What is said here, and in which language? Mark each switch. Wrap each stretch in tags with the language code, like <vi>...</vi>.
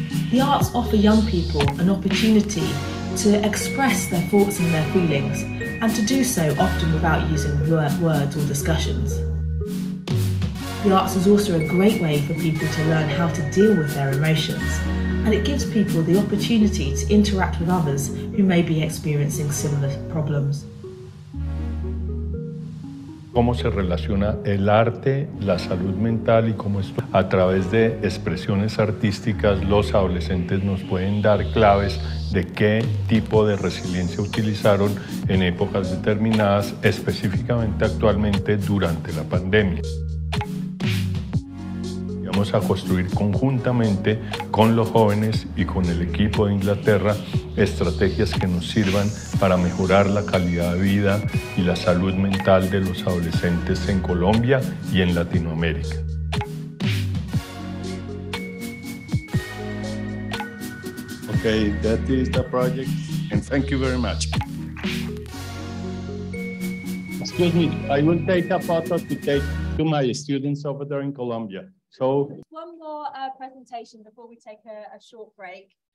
<en>The arts offer young people an opportunity to express their thoughts and their feelings, and to do so often without using words or discussions. The arts is also a great way for people to learn how to deal with their emotions, and it gives people the opportunity to interact with others who may be experiencing similar problems.</en> <es>Cómo se relaciona el arte, la salud mental y cómo esto, a través de expresiones artísticas, los adolescentes nos pueden dar claves de qué tipo de resiliencia utilizaron en épocas determinadas, específicamente actualmente durante la pandemia. Vamos a construir conjuntamente con los jóvenes y con el equipo de Inglaterra estrategias que nos sirvan para mejorar la calidad de vida y la salud mental de los adolescentes en Colombia y en Latinoamérica.</es> <en>Okay, that is the project, and thank you very much. Excuse me, I will take a photo to take to my students over there in Colombia. So one more presentation before we take a short break.</en>